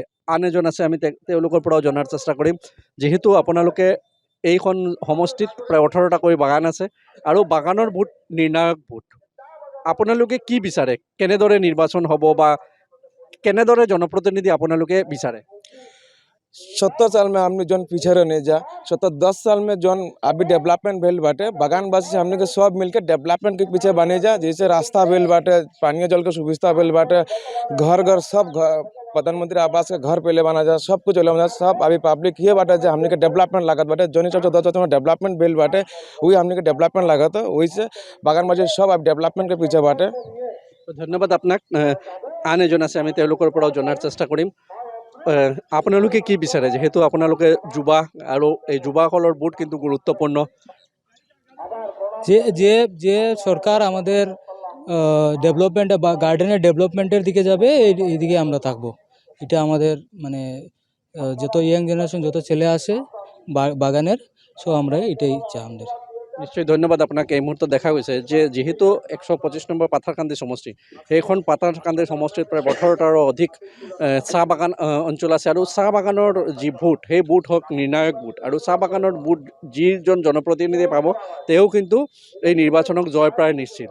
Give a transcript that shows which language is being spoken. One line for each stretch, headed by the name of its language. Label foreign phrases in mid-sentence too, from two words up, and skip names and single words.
Assamese: আন এজন আছে, আমি তেওঁলোকৰ পৰাও জনাৰ চেষ্টা কৰিম। যিহেতু আপোনালোকে এইখন সমষ্টিত প্ৰায় 18টাকৈ বাগান আছে আৰু বাগানৰ ভোট নিৰ্ণায়ক ভোট। আপোনালোকে কি বিচাৰে, কেনেদৰে নিৰ্বাচন হ'ব বা কেনেদৰে জনপ্ৰতিনিধি আপোনালোকে বিচাৰে?
Bhojpuri: 70 साल में हमने जौन पीछे रहने जा 10 साल में जौन अभी डेवलपमेंट भेल बाटे, बागानवासी से हमने के सब मिलकर डेवलपमेंट के पीछे बने जा। जैसे रास्ता भेल बाटे, पानी जल के सुविधा भेल बाटे, घर घर सब प्रधानमंत्री आवास के घर पहले बना जा, सब कुछ बना जा। सब अभी पब्लिक ये बाटे जो हमने के डेवलपमेंट लागत बाटे, जौन 10 में डेवलपमेंट भेल बाटे वही हमने के डेवलपमेंट लागत, वही से बागानवासी सब अब डेवलपमेंट के पीछे बाटे।
Assamese: ধন্যবাদ আপোনাক। আন এজন আছে, আমি তেওঁলোকৰ পৰাও জনাৰ চেষ্টা কৰিম। আপোনালোকে কি বিচাৰে, যেহেতু আপোনালোকে যুৱা আৰু এই যুৱাসকলৰ ভোট কিন্তু গুরুত্বপূর্ণ?
Bangla: যে যে যে সরকার আমাদের ডেভেলপমেন্ট বা গার্ডেনের ডেভেলপমেন্টের দিকে যাবে এইদিকে আমরা থাকবো। এটা আমাদের মানে যত
English: young generation
Bangla: যত ছেলে আসে বাগানের, সো আমরা এটাই চাই আমাদের।
Assamese: নিশ্চয় ধন্যবাদ আপোনাক। এই মুহূৰ্তত দেখা গৈছে যে যিহেতু 125 নম্বৰ পাথাৰকান্দি সমষ্টি, সেইখন পাথাৰকান্দি সমষ্টিত প্ৰায় 18টাৰো অধিক চাহ বাগান অঞ্চল আছে আৰু চাহ বাগানৰ যি ভোট সেই ভোট হওক নিৰ্ণায়ক ভোট। আৰু চাহ বাগানৰ ভোট যিজন জনপ্ৰতিনিধি পাব তেওঁ কিন্তু এই নিৰ্বাচনক জয় প্ৰায় নিশ্চিত।